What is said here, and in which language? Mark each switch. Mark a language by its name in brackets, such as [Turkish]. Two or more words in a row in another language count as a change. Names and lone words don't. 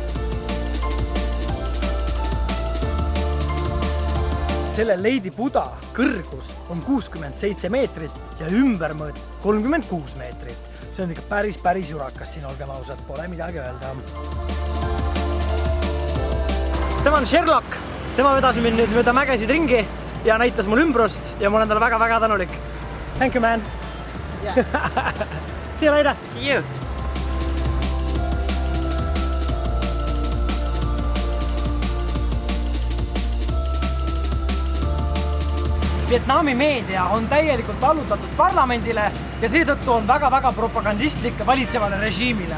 [Estonian] Selle Lady Buda kõrgus on 67 meetrit ja ümbermõõt 36 meetrit. See on ikka päris jurakas siin, olgem ausad, pole midagi öelda. Tema on Sherlock, tema vedas mind nüüd mööda mägesid ringi ja näitas mul ümbrust ja ma olen talle väga tänulik. [English] Thank you, man. Yeah. See you later. See you. [Estonian] Vietnami meedia on täielikult allutatud parlamendile ja seetõttu on väga propagandistlik valitsevale režiimile.